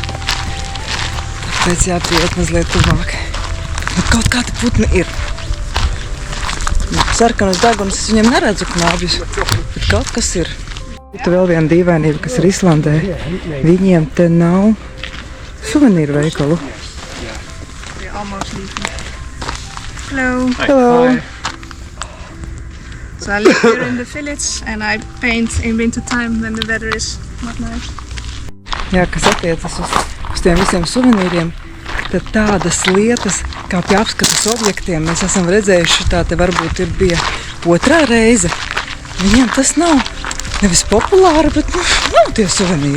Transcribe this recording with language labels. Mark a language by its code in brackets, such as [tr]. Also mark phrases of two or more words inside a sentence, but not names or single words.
[lv] Tāpēc jāpieiet mazliet tuvāk. Bet kaut kādi putni ir. Sarkanas degunas es viņiem neredzu knābjus, bet kaut kas ir. Tu vēl viena dīvainība, kas ir Islandē. Viņiem te nav suvenīru veikalu. [en] Almost leaving. Hello. Hello. So I live here in the village and I paint in winter time when the weather is not nice. [lv] Jā, kas attiecas uz tiem visiem suvenīriem, tad tādas lietas, kā pie apskates objektiem, mēs esam redzējuši, tā te varbūt bija otrā reize. Viņiem tas nav nevis populāri, bet nav tie suvenīri.